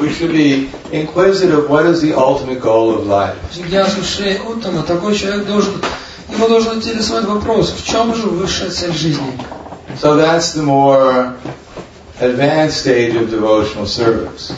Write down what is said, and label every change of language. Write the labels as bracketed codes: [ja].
[en] We should be inquisitive. What is the ultimate goal of life? [sa] Джигьясу Шрея Уттама, [ru] такой человек его должен интересовать вопрос, в чем же высшая цель жизни. [en] So that's the more advanced stage of devotional service.